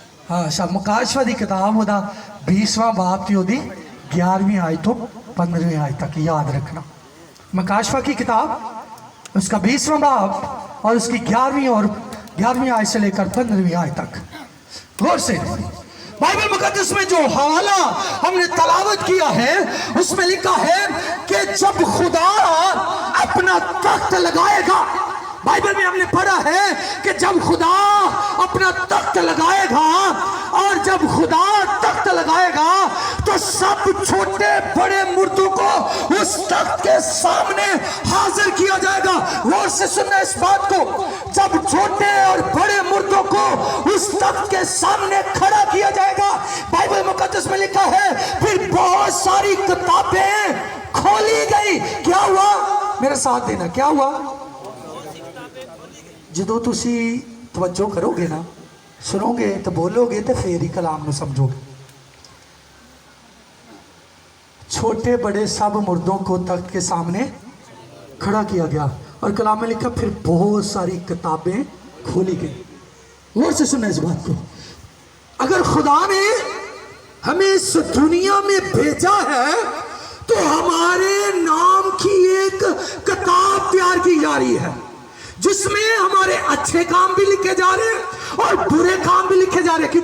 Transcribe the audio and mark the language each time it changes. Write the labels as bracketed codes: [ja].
[pa] ਹਾਂ ਸ਼ਾ ਮਕਾਸ਼ਵਾ ਦੀ ਕਿਤਾਬ ਉਹਦਾ 20ਵਾਂ ਬਾਬ ਤੇ ਉਹਦੀ 11ਵੀਂ ਆਇਤ ਤੋਂ 15ਵੀਂ [hi] आयत तक याद रखना। मकाशवा की किताब उसका 20वां बाब और उसकी 11वीं आयत से लेकर 15वीं आयत तक गौर से। बाइबल मुकद्दस में जो हवाला हमने तलावत किया है उसमें लिखा है कि जब खुदा अपना तख्त लगाएगा, बाइबल में हमने पढ़ा है कि जब खुदा अपना तख्त लगाएगा, और जब खुदा तख्त लगाएगा तो सब छोटे बड़े मुर्दों को उस तख्त के सामने हाजिर किया जाएगा। गौर से सुनना इस बात को, जब छोटे और बड़े मुर्दों को उस तख्त के सामने खड़ा किया जाएगा, बाइबल मुकद्दस में लिखा है फिर बहुत सारी किताबें खोली गई। क्या हुआ? मेरे साथ देना, क्या हुआ? [pa] ਜਦੋਂ ਤੁਸੀਂ ਤਵੱਜੋ ਕਰੋਗੇ ਨਾ, ਸੁਣੋਗੇ ਤੇ ਬੋਲੋਗੇ ਤੇ ਫੇਰ ਹੀ ਕਲਾਮ ਨੂੰ ਸਮਝੋਗੇ। [hi] छोटे बड़े सब मुर्दों को तख्त के सामने खड़ा किया गया, और कलाम में लिखा फिर बहुत सारी किताबें खोली गई। गौर से सुनना इस बात को, अगर खुदा ने हमें इस दुनिया में भेजा है तो हमारे नाम की एक किताब तैयार की जा रही है, जिसमें हमारे अच्छे काम भी लिखे जा रहे हैं और बुरे काम भी लिखे जा रहे हैं।